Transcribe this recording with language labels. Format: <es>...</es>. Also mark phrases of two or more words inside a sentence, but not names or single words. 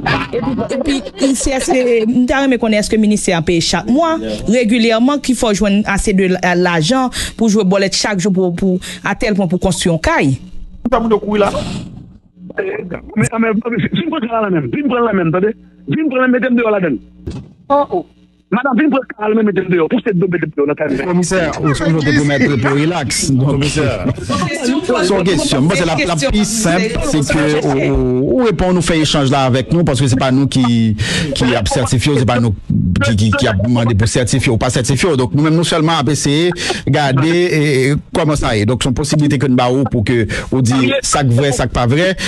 <ht>E pi, e pi, se, se, m ta renmen konnen èske minisè a peye chak mwa, regilyèman, ki fò jwenn ase de l-, lajan pou jwe bòlèt chak jou pou, pou, a tèl pwen pou konstwi yon kay? Tout sa moun yo kouri la. Eh, men, men, men, vin pran la menm, vin pran la menm, tande? Vin pran la menm, mete m deyò ladan. Oh, oh. Madame, vin pran la menm, mete m deyò. Pou se do mete m deyò, nan kay. Commissaire, ou son te pou mette pou relax. Donc, Commissaire. son kesyon. Bon, se la, la pi senp, se ke ou, ou, ou repon nou fè echanj la avèk nou, paske se pa nou ki, ki ap sètifye, se pa nou ki, ki, ki ap mande pou sètifye ou pa sètifye. Donc, nou menm, nou sèlman ap eseye gade e, e kòman sa ye. Donc, son posibilite ke nou ba ou pou ke ou di sa k vre, sa k pa vre.</ht>